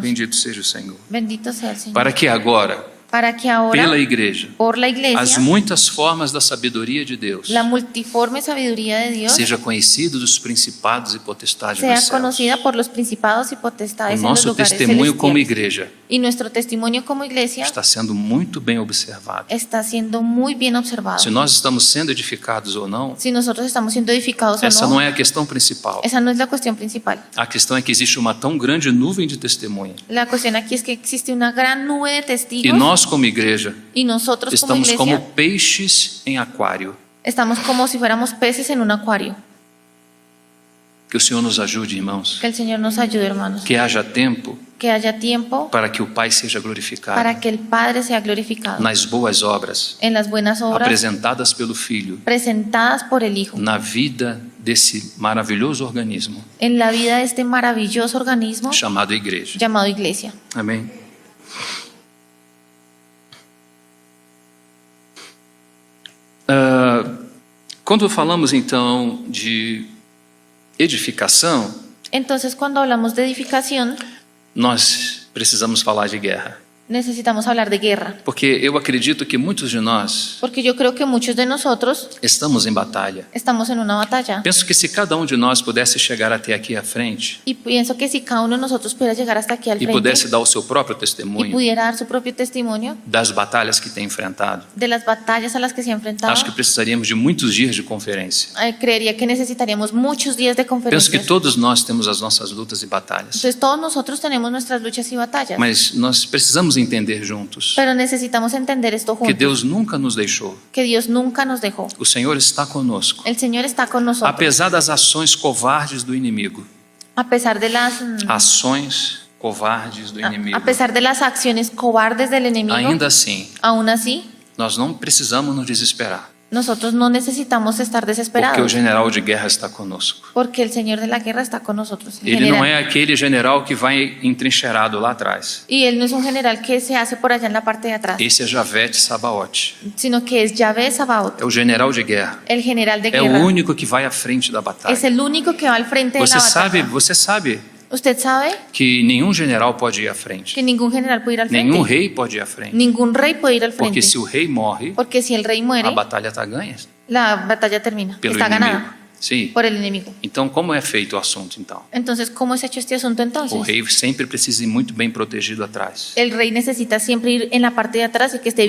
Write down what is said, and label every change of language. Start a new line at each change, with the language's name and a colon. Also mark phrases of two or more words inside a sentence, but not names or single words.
Portuguese: Bendito seja o Senhor.
Spanish: Bendito sea el Señor.
Portuguese: Para que agora,
Spanish: Para que ahora,
Portuguese: pela igreja,
Spanish: por la
Portuguese: as
Spanish: iglesia,
Portuguese: muitas formas da sabedoria de Deus
Spanish: la multiforme sabiduría de Dios
Portuguese: seja conhecido dos principados e potestades
Spanish: sea
Portuguese: dos céus.
Spanish: conocida por los principados y
Portuguese: O
Spanish: potestades en los
Portuguese: nosso
Spanish: lugares
Portuguese: testemunho como
Spanish: celestiales.
Portuguese: igreja
Spanish: Y nuestro testimonio como iglesia
Portuguese: está sendo muito bem observado.
Spanish: está siendo muy bien observado.
Portuguese: Se nós estamos sendo edificados ou não,
Spanish: Si nosotros estamos siendo edificados
Portuguese: essa
Spanish: o
Portuguese: não
Spanish: no,
Portuguese: é a questão principal.
Spanish: esa no es la cuestión principal.
Portuguese: A questão é que existe uma tão grande nuvem de testemunha.
Spanish: La cuestión aquí es que existe una gran nube de
Portuguese: E
Spanish: testigos
Portuguese: nós, como igreja,
Spanish: y nosotros como
Portuguese: estamos como
Spanish: iglesia
Portuguese: peixes em aquário.
Spanish: estamos como si fuéramos peces en un acuario.
Portuguese: Que o Senhor nos ajude, irmãos.
Spanish: Que el Señor nos ayude, hermanos.
Portuguese: Que haja tempo
Spanish: Que haya tiempo
Portuguese: para que o Pai seja glorificado
Spanish: para que el Padre sea glorificado
Portuguese: nas boas obras
Spanish: en las buenas obras
Portuguese: apresentadas pelo Filho
Spanish: presentadas por el Hijo,
Portuguese: na vida desse maravilhoso organismo
Spanish: en la vida de este maravilloso organismo
Portuguese: chamado igreja.
Spanish: llamado iglesia.
Portuguese: Amém? Quando falamos então de edificação,
Spanish: Entonces, cuando hablamos de edificación,
Portuguese: nós precisamos falar de guerra.
Spanish: necesitamos hablar de guerra,
Portuguese: Porque eu acredito que muitos de nós
Spanish: porque yo creo que muchos de nosotros
Portuguese: estamos em batalha.
Spanish: estamos en una batalla.
Portuguese: Penso que se cada um de nós pudesse chegar até aqui à frente
Spanish: Y pienso que si cada uno de nosotros pudiera llegar hasta aquí al
Portuguese: e
Spanish: frente
Portuguese: pudesse dar o seu próprio
Spanish: y
Portuguese: testemunho
Spanish: pudiera dar su propio testimonio
Portuguese: das batalhas que tem enfrentado,
Spanish: de las batallas a las que se ha enfrentado,
Portuguese: acho que precisaríamos de muitos dias de conferência.
Spanish: creería que necesitaríamos muchos días de
Portuguese: Penso que
Spanish: conferencias.
Portuguese: todos nós temos as nossas lutas e batalhas,
Spanish: Entonces todos nosotros tenemos nuestras luchas y batallas,
Portuguese: mas nós precisamos entender juntos
Spanish: pero necesitamos entender esto
Portuguese: que
Spanish: juntos,
Portuguese: Deus nunca nos deixou.
Spanish: que Dios nunca nos dejó.
Portuguese: O Senhor está conosco,
Spanish: El Señor está con nosotros,
Portuguese: apesar das ações covardes do inimigo.
Spanish: a pesar de las
Portuguese: Ações covardes do inimigo.
Spanish: a pesar de las acciones cobardes del enemigo.
Portuguese: Ainda assim,
Spanish: Aún así,
Portuguese: nós não precisamos nos desesperar,
Spanish: nosotros no necesitamos estar
Portuguese: porque o
Spanish: desesperados,
Portuguese: general de guerra está conosco.
Spanish: porque el Señor de la guerra está con nosotros. el
Portuguese: Ele não
Spanish: general.
Portuguese: é aquele general que vai entrincheirado lá atrás.
Spanish: Y Él no es un general que se hace por allá en la parte de atrás,
Portuguese: Esse é Javete Sabaote.
Spanish: sino que es Yahvé Sabaoth,
Portuguese: É o general de guerra.
Spanish: el general de
Portuguese: É o
Spanish: guerra.
Portuguese: único que vai à frente da
Spanish: Es
Portuguese: batalha.
Spanish: el único que va al frente de la batalla.
Portuguese: Você sabe
Spanish: Usted sabe
Portuguese: que nenhum general pode ir à frente.
Spanish: que ningún general puede ir al frente.
Portuguese: Nenhum rei pode ir à frente.
Spanish: Ningún rey puede ir al frente.
Portuguese: Porque se o rei morre,
Spanish: Porque si el rey muere,
Portuguese: a batalha está ganha
Spanish: la batalla termina.
Portuguese: pelo
Spanish: Está
Portuguese: inimigo.
Spanish: ganada
Portuguese: Sim.
Spanish: por el enemigo.
Portuguese: Então, como é feito o assunto, então?
Spanish: Entonces, ¿cómo es hecho este asunto entonces?
Portuguese: O rei sempre precisa ir muito bem protegido atrás.
Spanish: El rey necesita siempre ir en la parte de atrás y que esté